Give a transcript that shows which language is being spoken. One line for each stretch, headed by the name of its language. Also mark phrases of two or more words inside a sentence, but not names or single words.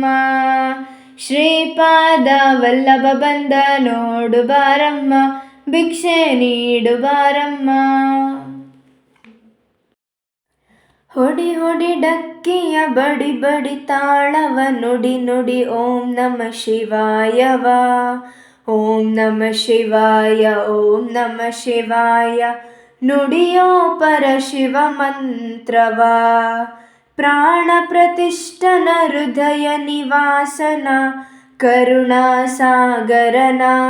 Kannada: ಶ್ರೀಪಾದ ವಲ್ಲಭ ಬಂದ ನೋಡು ಬಾರಮ್ಮ, ಭಿಕ್ಷೆ ನೀಡು ಬಾರಮ್ಮ. ಹೊಡಿ ಹೊಡಿ ಡಕ್ಕಿಯ ಬಡಿ ಬಡಿ ತಾಳವ, ನುಡಿ ನುಡಿ
Sanskrit: ಓಂ ನಮ ಶಿವಾಯವ. ಓಂ ನಮ ಶಿವಾಯ, ಓಂ ನಮ ಶಿವಾಯ,
Kannada: ನುಡಿಯೋ ಪರಶಿವ ಮಂತ್ರವ. ಪ್ರಾಣ ಪ್ರತಿಷ್ಠನ ಹೃದಯ ನಿವಾಸನ, ಕರುಣಾಸಾಗರನ.